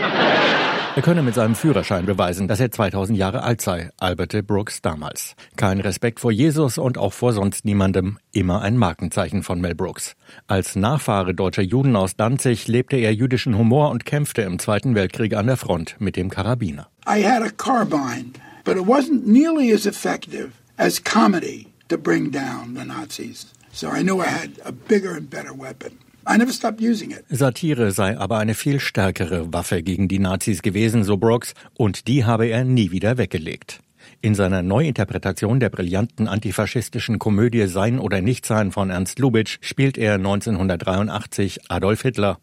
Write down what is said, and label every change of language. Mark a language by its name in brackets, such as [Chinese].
[German] Er könne mit seinem Führerschein beweisen, dass er 2000 Jahre alt sei, alberte Brooks damals. Kein Respekt vor Jesus und auch vor sonst niemandem, immer ein Markenzeichen von Mel Brooks. Als Nachfahre deutscher Juden aus Danzig lebte er jüdischen Humor und kämpfte im Zweiten Weltkrieg an der Front mit dem Karabiner. [English] I had a carbine, but it wasn't nearly as effective as comedy to bring down the Nazis. So I knew I had a bigger and better weapon. I never stopped using it. [German] Satire sei aber eine viel stärkere Waffe gegen die Nazis gewesen, so Brooks, und die habe er nie wieder weggelegt. In seiner Neuinterpretation der brillanten antifaschistischen Komödie Sein oder Nichtsein von Ernst Lubitsch spielt er 1983 Adolf Hitler.